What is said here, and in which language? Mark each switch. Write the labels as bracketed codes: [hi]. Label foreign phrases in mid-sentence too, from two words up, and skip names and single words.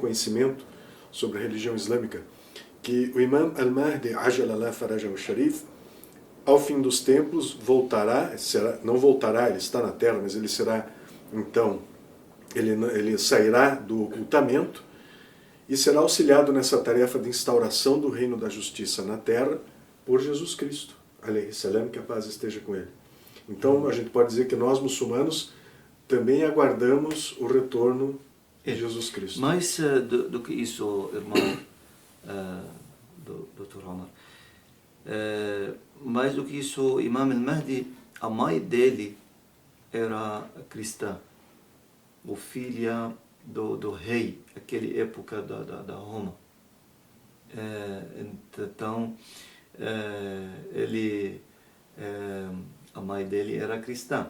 [pt] conhecimento sobre a religião islâmica, que o Imam Al-Mahdi, [ar] عجل الله فرجه الشريف, [pt] ao fim dos tempos voltará, não voltará, ele está na terra, mas ele será, então, ele sairá do ocultamento e será auxiliado nessa tarefa de instauração do reino da justiça na terra por Jesus Cristo, [ar] عليه السلام, [pt] que a paz esteja com ele. Então a gente pode dizer que nós muçulmanos também aguardamos o retorno de Jesus Cristo. Mais do que isso, irmão Dr. Omar, mais do que isso, Imam al-Mahdi, a mãe dele era cristã, o filho do rei, aquela época da Roma. Então, a mãe dele era cristã.